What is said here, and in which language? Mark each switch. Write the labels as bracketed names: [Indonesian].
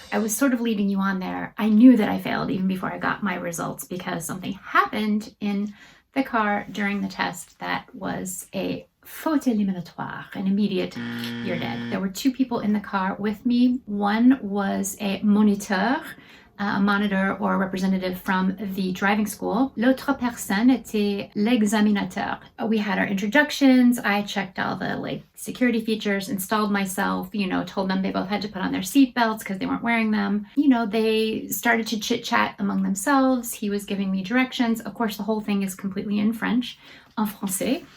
[English] I was sort of leading you on there. I knew that I failed even before I got my results because something happened in the car during the test that was a [French] faute éliminatoire, [English] an immediate you're dead. There were 2 people in the car with me. One was a moniteur, a monitor or representative from the driving school. [French] L'autre personne était l'examinateur. [English] We had our introductions. I checked all the security features, installed myself, told them they both had to put on their seatbelts because they weren't wearing them. They started to chit chat among themselves. He was giving me directions. Of course, the whole thing is completely in French, [French] en français.